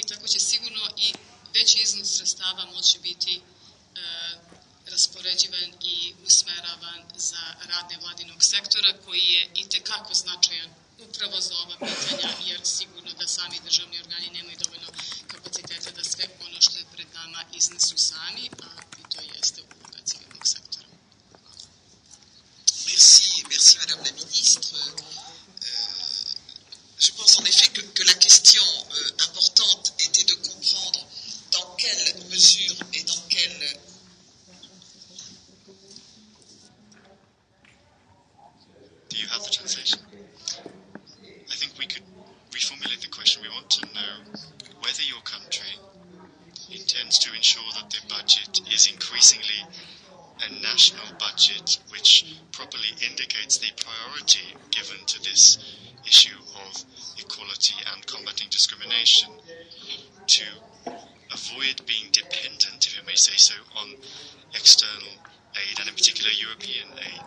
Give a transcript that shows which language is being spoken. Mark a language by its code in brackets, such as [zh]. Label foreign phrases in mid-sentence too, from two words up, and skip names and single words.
[sr] Tako će sigurno i veći iznos sredstava moći biti raspoređivan i usmeravan za rad nevladinog sektora, koji je itekako značajan upravo za ova pitanja, jer sigurno da sami državni organi nemaju dovoljno kapaciteta da sve ono što je pred nama iznesu sami, a i to jeste uloga civilnog sektora. [fr] Merci Madame la Ministre. Je pense en effet que la question importante était de comprendre dans quelle mesure et dans quelle... [en] Do you have the translation? I think we could reformulate the question. We want to know whether your country intends to ensure that the budget is increasingly a national budget which properly indicates the priority given to this issue of equality and combating discrimination, to avoid being dependent, if you may say so, on external aid, and in particular European aid.